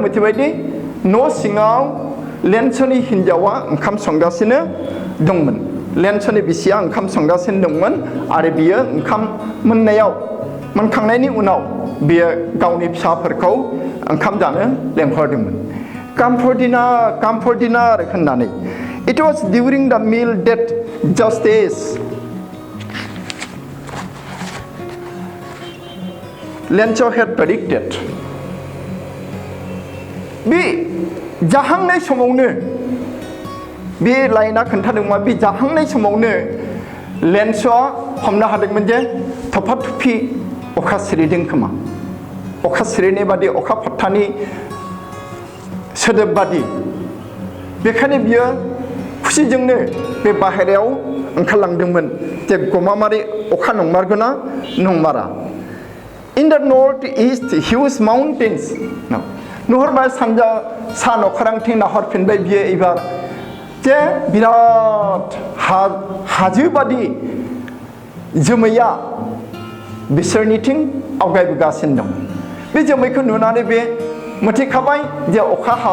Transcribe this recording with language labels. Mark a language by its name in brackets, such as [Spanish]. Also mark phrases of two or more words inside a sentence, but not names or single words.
[Bodo] मिथिबायदि न' सिङाव लेन्सनि हिनजावा ओंखाम संगासिनो दंमोन लेन्सनि बिसिया ओंखाम संगासिनो दंमोन आरो बियो ओंखाम मोनखांनायनि उनाव बियो गावनि फिसाफोरखौ ओंखाम जानो लेंहरदोंमोन [English] come for dinner [Bodo] होननानै [English] it was during the meal that just as Lencho had predicted [Bodo] बे जाहांनाय समावनो बे लाइना खोन्थादोंमोन बे जाहांनाय समावनो लेन्सआ हमनो हादोंमोन जे थफा थफि अखा सिरिदों खोमा अखा सिरिनाय बादि अखा फात्तानि सोदोब बादि बेखायनो बियो खुसिजोंनो बे बाहेरायाव ओंखारलांदोंमोन जे गमामारि अखा नंमारगोना नंमारा [English] In the northeast huge mountains [Bodo] नुहरबाय सानजा सान अख्रांथिं नाहरफिनबाय बियो एबार जे बिराद हाजो बादि जोमैया बिसोरनिथिं आवगायबोगासिनो दं बे जोमैखौ नुनानै बे मिथिखाबाय जे अखा